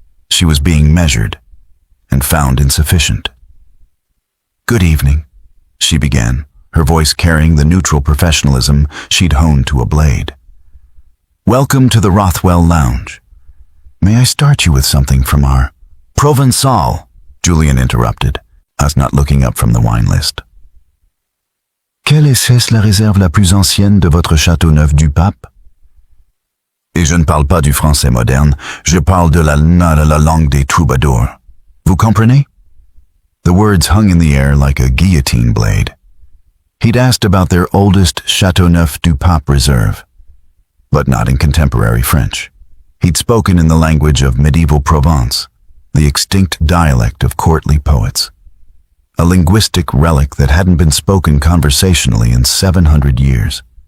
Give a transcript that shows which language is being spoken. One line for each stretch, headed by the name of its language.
English: She was being measured and found insufficient. "Good evening," she began, her voice carrying the neutral professionalism she'd honed to a blade. "Welcome to the Rothwell Lounge. May I start you with something from our Provençal?" Julian interrupted, us not looking up from the wine list.
French: "Quelle est-ce la réserve la plus ancienne de votre Châteauneuf du Pape?" je ne parle pas du français moderne, je parle de la langue des troubadours. Vous comprenez?
English: The words hung in the air like a guillotine blade. He'd asked about their oldest Châteauneuf-du-Pape reserve, but not in contemporary French. He'd spoken in the language of medieval Provence, the extinct dialect of courtly poets, a linguistic relic that hadn't been spoken conversationally in 700 years.